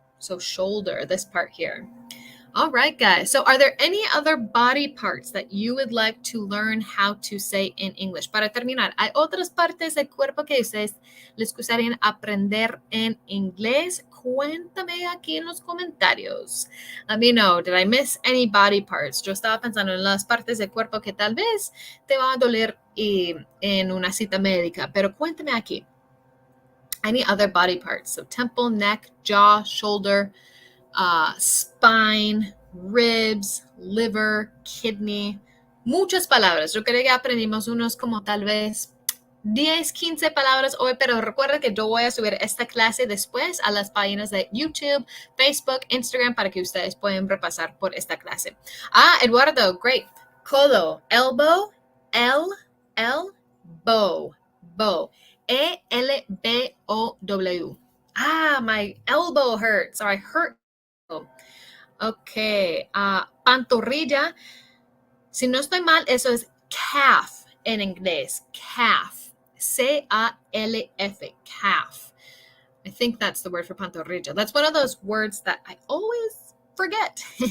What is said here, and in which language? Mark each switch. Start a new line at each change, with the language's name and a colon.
English: So shoulder, this part here. All right, guys. So are there any other body parts that you would like to learn how to say in English?
Spanish: Para terminar, ¿hay otras partes del cuerpo que ustedes les gustaría aprender en inglés? Cuéntame aquí en los comentarios.
English: Let me know. Did I miss any body parts?
Spanish: Yo estaba pensando en las partes del cuerpo que tal vez te va a doler en una cita médica, pero cuéntame aquí.
English: Any other body parts? So temple, neck, jaw, shoulder, spine, ribs, liver, kidney.
Spanish: Muchas palabras. Yo creo que aprendimos unos como tal vez 10, 15 palabras hoy, pero recuerda que yo voy a subir esta clase después a las páginas de YouTube, Facebook, Instagram para que ustedes puedan repasar por esta clase.
English: Eduardo, great. Codo, elbow, bow. ELBOW. My elbow hurts, or I hurt. Okay.
Spanish: Pantorrilla. Si no estoy mal, eso es calf en inglés.
English: Calf. C-A-L-F. Calf. I think that's the word for pantorrilla. That's one of those words that I always forget.